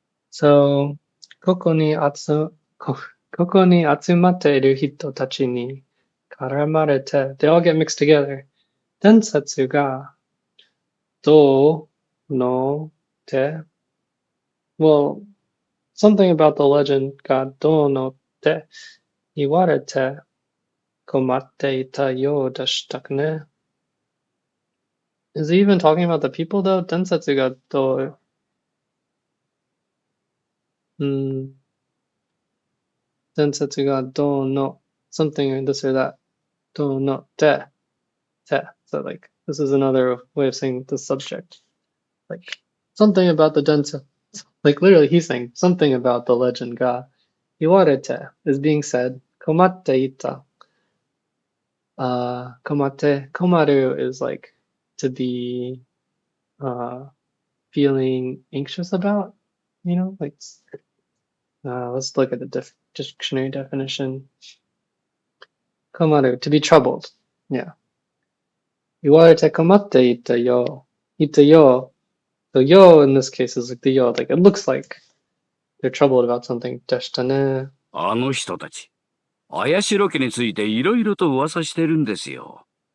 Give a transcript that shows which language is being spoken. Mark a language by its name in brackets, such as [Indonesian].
[English] So, [Japanese] ここに集まっている人たちに絡まれて [English] they all get mixed together. [Japanese] 伝説がどうのって [English] well, something about the legend got [Japanese] どうのって言われて komatte ita yo deshita ne? [English] Is he even talking about the people though? [Japanese] Densetsu ga to. Densetsu ga do no [English] something or this or that. [Japanese] Do no te. [English] So like this is another way of saying the subject. Like something about the densetsu. Like literally he's saying something about the legend ga. [Japanese] Iwarete [English] is being said. [Japanese] Komatte ita. Komate. [English] Komaru is like to be feeling anxious about, like let's look at the dictionary definition. [Japanese] Komaru, [English] to be troubled. Yeah. [Japanese] Iwarete komatte ita yo. Ita yo. [English] So yo in this case is like the yo, like it looks like they're troubled about something. [Japanese] Deshita ne. あの人たち、綾代家についていろいろと噂してるんですよ。